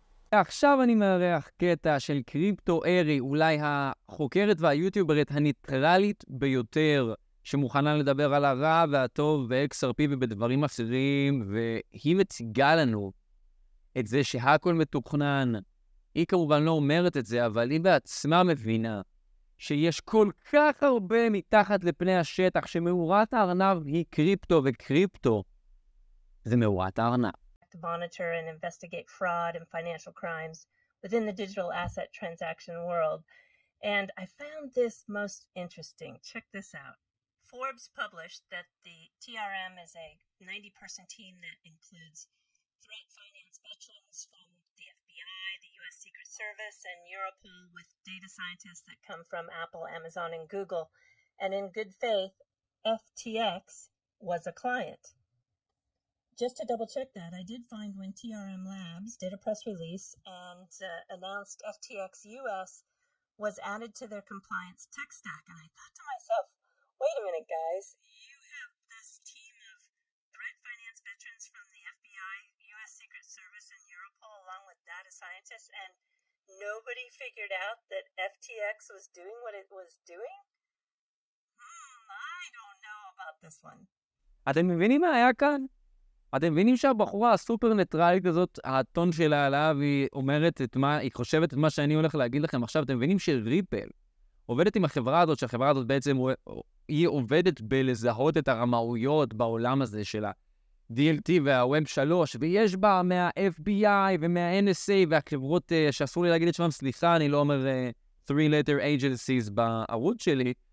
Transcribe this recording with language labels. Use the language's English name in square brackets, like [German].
[Hebrew] עכשיו אני מארח קטע של קריפטו ארי, אולי החוקרת והיוטיוברית הניטרלית ביותר, שמוכנה לדבר על הרע והטוב ו-XRP ובדברים אחרים, והיא מציגה לנו את זה שהכל מתוכנן. היא כמובן לא אומרת את זה, אבל היא בעצמה מבינה שיש כל כך הרבה מתחת לפני השטח, שמאורת הארנב היא קריפטו, וקריפטו זה מאורת הארנב. [English] To monitor and investigate fraud and financial crimes within the digital asset transaction world. And I found this most interesting. Check this out. Forbes published that the TRM is a 90-person team that includes threat finance veterans from the FBI, the U.S. Secret Service, and Europol, with data scientists that come from Apple, Amazon, and Google. And in good faith, FTX was a client. Just to double check that, I did find when TRM Labs did a press release and announced FTX US was added to their compliance tech stack. And I thought to myself, wait a minute, guys, you have this team of threat finance veterans from the FBI, US Secret Service, and Europol, along with data scientists, and nobody figured out that FTX was doing what it was doing? I don't know about this one. [Hebrew] אתם מבינים מה היה כאן? אתם מבינים שהבחורה הסופר ניטרלית הזאת, הטון שלה עליו, היא אומרת את מה, היא חושבת את מה שאני הולך להגיד לכם עכשיו. אתם מבינים שריפל עובדת עם החברה הזאת, שהחברה הזאת בעצם היא עובדת בלזהות את הרמאויות בעולם הזה של ה-DLT וה-Web 3, ויש בה מה-FBI ומה-NSA והחברות שאסור לי להגיד את שמם, סליחה, אני לא אומר [English] 3-letter agencies [Hebrew] בערוץ שלי,